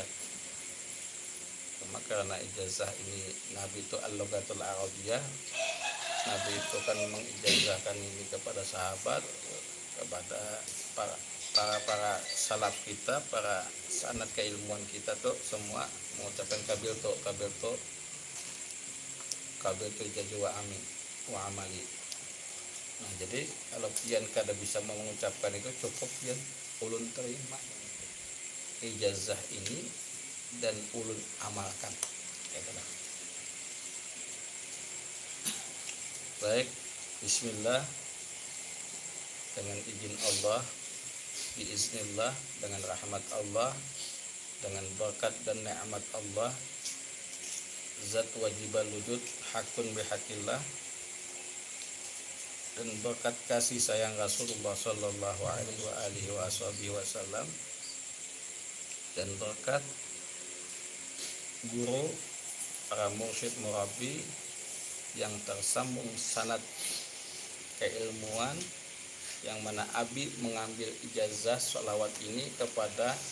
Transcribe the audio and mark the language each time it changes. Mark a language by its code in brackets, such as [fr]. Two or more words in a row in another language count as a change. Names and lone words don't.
[id] Cuma karena ijazah ini Nabi itu [ar] اللغة العربية, [id] Nabi itu kan mengijazahkan ini kepada sahabat, kepada para salaf kita, para sanad keilmuan kita tuh semua mengucapkan [ar] قبلت إجازة وعملي. [bjn] Nah, jadi kalau pian kada bisa mengucapkan itu, cukup pian ulun terima ijazah ini dan ulun amalkan. [id] Itulah. Baik, bismillah, dengan izin Allah, biiznillah, dengan rahmat Allah, dengan berkat dan nikmat Allah, [ar] ذات واجب الوجود حق بحق الله, [id] dan berkat kasih sayang Rasulullah [ar] صلى الله عليه وسلم, [id] dan berkat guru, para mursyid murabi yang tersambung sanad keilmuan, yang mana Abi mengambil ijazah sholawat ini kepada